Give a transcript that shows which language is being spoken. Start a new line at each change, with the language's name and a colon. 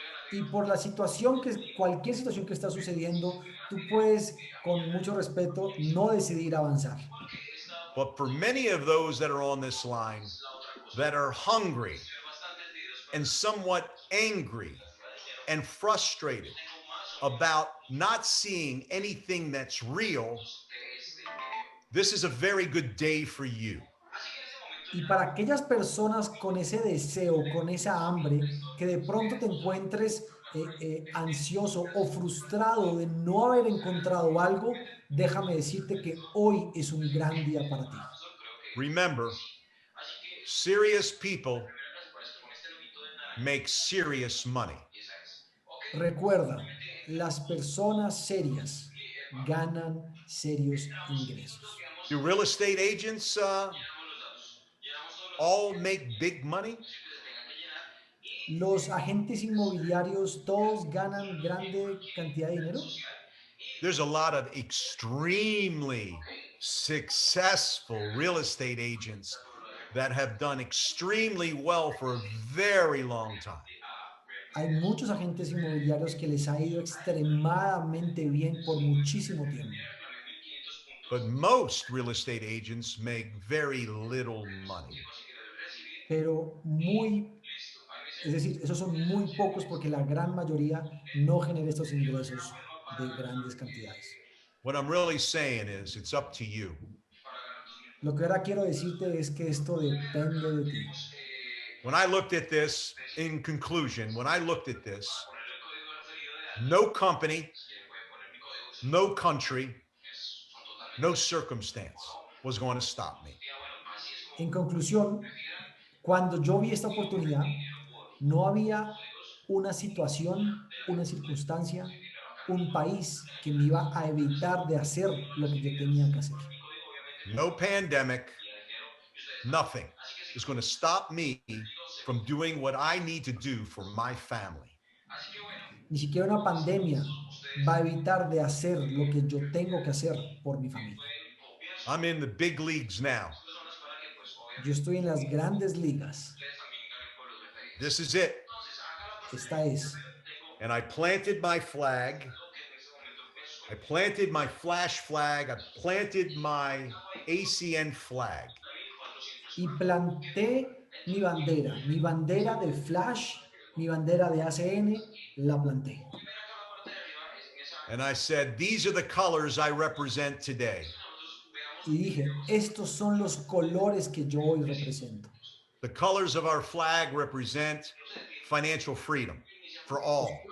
Spanish: Y por la situación cualquier situación que está sucediendo, tú puedes, con mucho respeto, no decidir avanzar.
English: But for many of those that are on this line that are hungry and somewhat angry and frustrated about not seeing anything that's real, this is a very good day for you.
Spanish: Y para aquellas personas con ese deseo, con esa hambre, que de pronto te encuentres ansioso o frustrado de no haber encontrado algo, déjame decirte que hoy es un gran día para ti.
English: Remember, serious people make serious money.
Spanish: Recuerda, las personas serias ganan serios ingresos.
English: Do real estate agents all make big money?
Spanish: ¿Los agentes inmobiliarios todos ganan grande cantidad de dinero?
English: There's a lot of extremely successful real estate agents that have done extremely well for a very long time.
Spanish: Hay muchos agentes inmobiliarios que les ha ido extremadamente bien por muchísimo tiempo.
English: But most real estate agents make very little money.
Spanish: Pero es decir, esos son muy pocos porque la gran mayoría no genera estos ingresos de grandes cantidades.
English: What I'm really saying is it's up to you.
Spanish: Lo que ahora quiero decirte es que esto depende de ti.
English: When I looked at this, in conclusion, when I looked at this, no company, no country, no circumstance was going to stop me.
Spanish: En conclusión, cuando yo vi esta oportunidad, no había una situación, una circunstancia, un país que me iba a evitar de hacer lo que yo tenía que hacer.
English: No pandemic, nothing is going to stop me from doing what I need to do for my family.
Spanish: Ni siquiera una pandemia va a evitar de hacer lo que yo tengo que hacer por mi familia.
English: I'm in the big leagues now.
Spanish: Yo estoy en las grandes ligas.
English: This is it.
Spanish: Esta es.
English: And I planted my flag. I planted my flash flag. I planted my ACN flag.
Spanish: Y planté mi bandera de Flash, mi bandera de ACN, la planté.
English: And I said, these are the colors I represent today.
Spanish: y dije, estos son los colores que yo hoy represento.
English: The colors of our flag represent financial freedom for all.